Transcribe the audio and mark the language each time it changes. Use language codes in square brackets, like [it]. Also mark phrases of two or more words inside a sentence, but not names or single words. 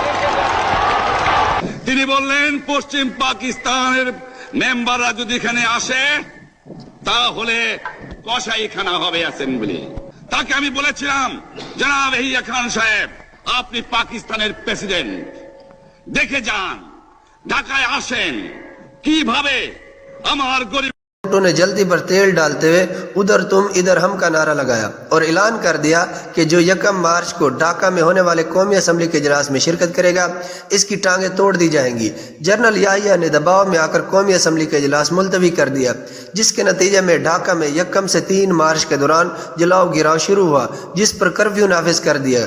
[bn] তিনি বললেন পশ্চিম পাকিস্তানের মেম্বাররা যদি এখানে আসে তাহলে কসাইখানা হবে অ্যাসেম্বলি। তাকে আমি বলেছিলাম, জনাব ইয়াহিয়া খান সাহেব, আপনি পাকিস্তানের প্রেসিডেন্ট, দেখে যান, ঢাকায় আসেন, কিভাবে আমার গরিব [ur] نے جلدی پر تیل ڈالتے ہوئے ادھر تم ادھر ہم کا نعرہ لگایا اور اعلان کر دیا کہ جو 1 مارچ کو ڈھاکہ میں ہونے والے قومی اسمبلی کے اجلاس میں شرکت کرے گا اس کی ٹانگیں توڑ دی جائیں گی۔ جنرل یحییٰ نے دباؤ میں آ کر قومی اسمبلی کا اجلاس ملتوی کر دیا، جس کے نتیجے میں ڈھاکہ میں 1 سے 3 مارچ کے دوران جلاؤ گراؤ شروع ہوا، جس پر کرفیو نافذ کر دیا۔